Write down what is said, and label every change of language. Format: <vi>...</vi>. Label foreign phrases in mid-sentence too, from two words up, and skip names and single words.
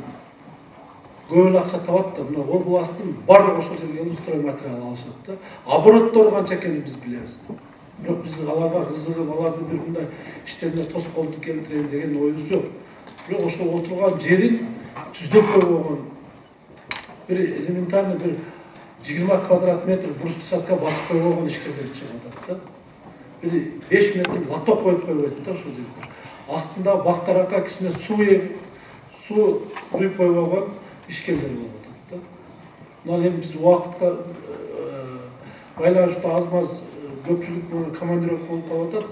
<ky>Көп эле акча табат да, мына областтын бардыгы ошол жерге келип строй материал алышат да. Обороттору канча экенин биз билебиз. Бирок биз аларга кызыгып, аларды бир мындай иштерине тоскоолдук келтирейин деген оюбуз жок. Бирок ошол отурган жерин түздөп койгон bir elementarный bir 20 kvadrat metr брусчатка басып койгон ишкерлер чыгып атат да. Bir 5 метр лото коюп койбойт да ошол жерге. Астында бактаракка кичине суу куюп койбогон ишкерлер болуп атат да. Мына эми биз убакытка байланыштуу аз-маз көпчүлүк мына командировка болуп калып атат.</ky>